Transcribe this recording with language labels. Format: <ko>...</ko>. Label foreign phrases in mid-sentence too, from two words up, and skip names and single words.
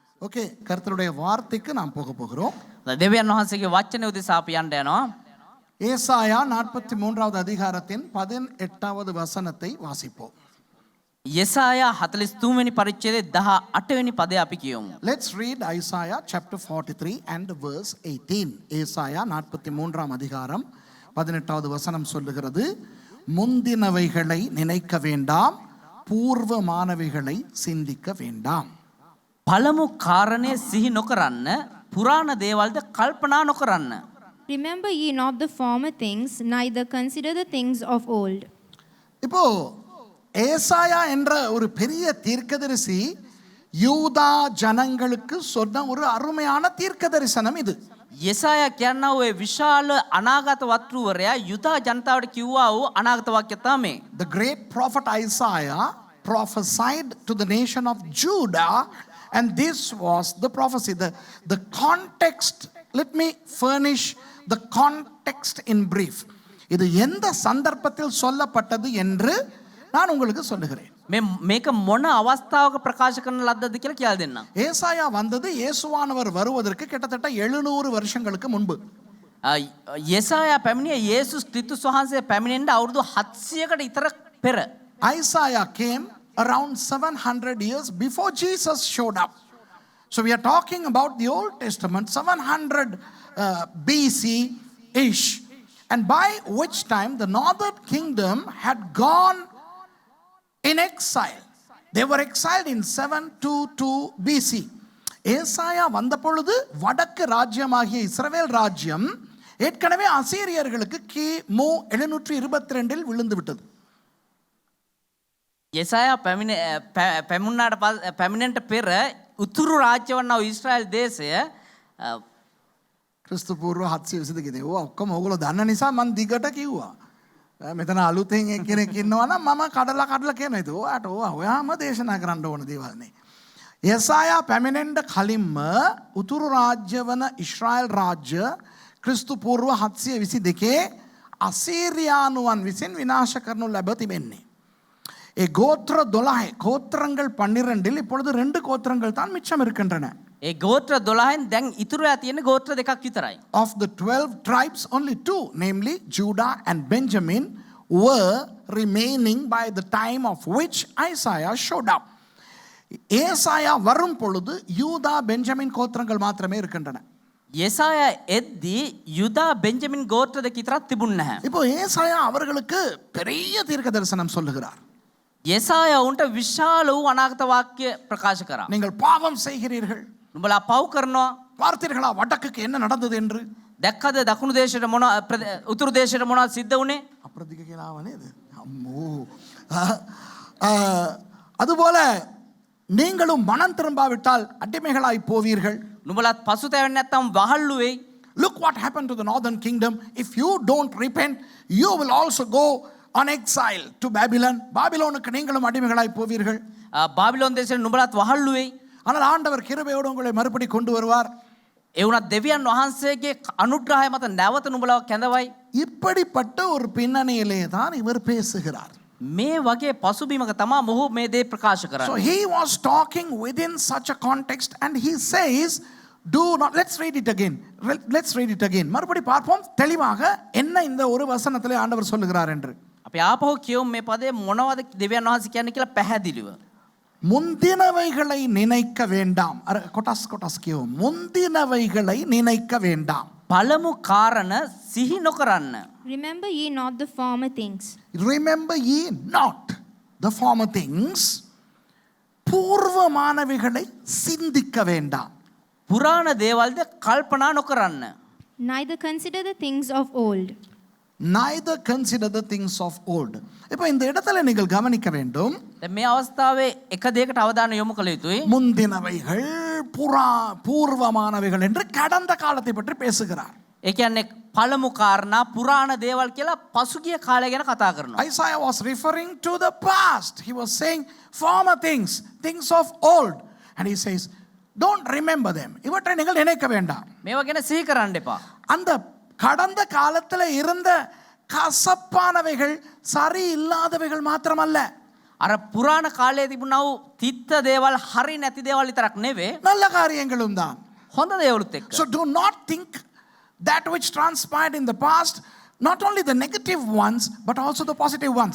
<ta>ஓகே, கர்த்தருடைய வார்த்தைக்கு நாம் போக போகிறோம்.</ta> <si>දෙවියන් වහන්සේගේ වචනේ උදෙසා අපි යන්න යනවා.</si> <ta>ஏசாயா 43வது அதிகாரத்தின் 18வது வசனத்தை வாசிப்போம்.</ta> <si>යෙසායා 43 වෙනි පරිච්ඡේදයේ 18 වෙනි පදය අපි කියමු.</si> <en>Let's read Isaiah chapter 43 and verse 18.</en> <ta>ஏசாயா 43ஆம் அதிகாரம் 18வது வசனம் சொல்லுகிறது, முந்தினவைகளை நினைக்க வேண்டாம், பூர்வமானவைகளை சிந்திக்க வேண்டாம்.</ta> <si>පළමු කාරණේ සිහි නොකරන්න, පුරාණ දේවල්ද කල්පනා නොකරන්න.</si> <en>Remember ye not the former things, neither consider the things of old.</en> <ta>இப்போ ஏசாயா என்ற ஒரு பெரிய தீர்க்கதரிசி யூதா ஜனங்களுக்கு சொன்ன ஒரு அருமையான தீர்க்க தரிசனம் இது.</ta> <si>යෙසායා කියනවා ඔය විශාල අනාගත වක්තෘවරයා යුදා ජනතාවට කිව්වා වූ අනාගත වාක්‍ය තමයි.</si> <en>The great prophet Isaiah prophesied to the nation of Judah, and this was the prophecy. The context, let me furnish the context in brief.</en> <ta>இது எந்த சந்தர்ப்பத்தில் சொல்லப்பட்டது என்று நான் உங்களுக்கு சொல்லுகிறேன்.</ta> <si>මේක මොන අවස්ථාවක ප්‍රකාශ කරන ලද්දද කියලා කියලා දෙන්නම්.</si> <ta>ஏசாயா வந்தது இயேசுவானவர் வருவதற்கு கிட்டத்தட்ட 700 வருஷங்களுக்கு முன்பு.</ta> <si>යෙසායා පැමිණිය යේසුස් ක්‍රිස්තුස් වහන්සේ පැමිණෙන්න අවුරුදු 700කට විතර පෙර.</si> <en>Isaiah came around 700 years before Jesus showed up. So we are talking about the Old Testament, 700 BC-ish. And by which time the northern kingdom had gone in exile. They were exiled in 722 BC.</en> <ta>ஏசாயா வந்த பொழுது வடக்கு ராஜ்யமாகிய இஸ்ரவேல் ராஜ்யம் ஏற்கனவே அசீரியர்களுக்கு கிமு 722 விழுந்து விட்டது.</ta> <si>යෙසායා පැමිණෙන්නට පෙර උතුරු රාජ්‍ය වන්නා වූ ඊශ්‍රායල් දේශය ක්‍රිස්තු පූර්ව 722 දී ඔක්කොම ඕගොල්ලෝ දන්න නිසා මම දිගට කිව්වා. මෙතන අලුතෙන් එක්කෙනෙක් ඉන්නවා නම් මම කඩලා කියනවා. ඒක ඔයාට ඔයාම දේශනා කරන්න ඕන දේවල් නේ. යෙසායා පැමිණෙන්න කලින්ම උතුරු රාජ්‍ය වන ඊශ්‍රායල් රාජ්‍ය ක්‍රිස්තු පූර්ව 722 අසීරියානුවන් විසින් විනාශ කරනු ලැබ තිබෙන්නේ. ඒ ගෝත්‍ර</si> <ta>12 ගෝත්‍රங்கள் 12ல் இப்பொழுது 2 கோத்திரங்கள் தான் மிச்சம் இருக்கின்றன.</ta> <si>ඒ ගෝත්‍ර 12න් දැන් ඉතුරුලා තියෙන ගෝත්‍ර දෙකක් විතරයි.</si> <en>Of the 12 tribes, only 2, namely Judah and Benjamin, were remaining by the time of which Isaiah showed up.</en> <ta>ஏசாயா வரும் பொழுது யூதா பெஞ்சமின் கோத்திரங்கள் மாத்திரமே இருக்கின்றன.</ta> <si>යෙසායා එද්දී යුදා බෙන්ජමින් ගෝත්‍ර දෙක විතරක් තිබුණ නැහැ.</si> <ta>இப்போ ஏசாயா அவர்களுக்கு பெரிய தீர்க்க தரிசனம் சொல்லுகிறார்.</ta> <si>යෙසායා උන්ට විශාල වූ අනාගත වාක්‍ය ප්‍රකාශ කරා.</si> <ta>நீங்கள் பாவம் செய்கிறீர்கள்.</ta> <si>නුඹලා පව් කරනවා.</si> <ta>பார்த்தீர்களா வடக்குக்கு என்ன நடந்தது என்று?</ta> <si>දැක්කද දකුණු දේශයට මොන උතුරු දේශයට මොනවද සිද්ධ වුනේ? அப்புறதிක කියලාවනේ இது. அம்மோ.</si> <ta>அதுபோல நீங்களும் மனம் திரும்பாவிட்டால் அடிமைகளாய் போவீர்கள்.</ta> <si>නුඹලාත් පසුතැවෙන්නේ නැත්නම් වහල්ලු වෙයි.</si> <en>Look what happened to the northern kingdom. If you don't repent, you will also go on exile to Babylon.</en> <ta>பாபிலோனுக்கு நீங்களும் அடிமைகளாய் போவீர்கள். பாபிலோன் தேசத்தில்</ta> <si>නුඹලාත් වහල්ලු වෙයි.</si> <ta>ஆனால் ஆண்டவர் கிருபையோடு உங்களை மறுபடி கொண்டு வருவார்.</ta> <si>ඒ වුණත් දෙවියන් වහන්සේගේ අනුග්‍රහය මත නැවත නුඹලාව කැඳවයි.</si> <ta>இப்படிப்பட்ட ஒரு பின்னணியிலே தான் இவர் பேசுகிறார்.</ta> <si>මේ වගේ පසුබිමක තමයි මොහු මේ දේ ප්‍රකාශ කරන්නේ.</si> <en>So he was talking within such a context, and he says, do not, let's read it again.</en> <ta>மறுபடி பார்ப்போம் தெளிவாக என்ன இந்த ஒரு வசனத்திலே ஆண்டவர் சொல்லுகிறார் என்று.</ta> <si>අපි ආපහු කියමු මේ පදේ මොනවද දෙවියන් වහන්සේ කියන්නේ කියලා පැහැදිලිව.</si> <ta>முந்தினவைகளை நினைக்க வேண்டாம்.</ta> <si>කොටස් කියමු.</si> <ta>முந்தினவைகளை நினைக்க வேண்டாம்.</ta> <si>පළමු කාරණ සිහි නොකරන්න.</si> <en>Remember ye not the former things. Remember ye not the former things.</en> <ta>பூர்வமானவைகளை சிந்திக்க வேண்டாம்.</ta> <si>පුරාණ දේවල්ද කල්පනා නොකරන්න.</si> <en>Neither consider the things of old. Neither consider the things of old.</en> <ta>இப்போ இந்த இடத்துல நீங்கள் கவனிக்க வேண்டும்.</ta> <si>දැන් මේ අවස්ථාවේ එක දෙයකට අවධානය යොමු කළ යුතුයි.</si> <ta>முந்தினவைகள் பூர்வமானவைகள் என்று கடந்த காலத்தை பற்றி பேசுகிறார்.</ta> <si>ඒ කියන්නේ පළමු කාරණා පුරාණ දේවල් කියලා පසුගිය කාලය ගැන කතා කරනවා.</si> <en>Isaiah was referring to the past. He was saying former things of old, and he says don't remember them.</en> <ta>இவற்றை நீங்கள் நினைக்க வேண்டாம்.</ta> <si>මේවා ගැන සිහි කරන්න එපා.</si> <ta>அந்த கடந்த காலத்தில் இருந்த கசப்பானவைகள் சரியில்லாதவைகள் மாத்திரமல்ல,</ta> <si>අර පුරාණ කාලයේ තිබුණා වූ තිත්ත දේවල් හරි නැති දේවල් විතරක් නෙවෙයි</si> <ta>நல்ல காரியங்களும் தான்.</ta> <si>හොඳ දේවලුත් එක්ක.</si> <en>So do not think that which transpired in the past, not only the negative ones, but also the positive ones.</en>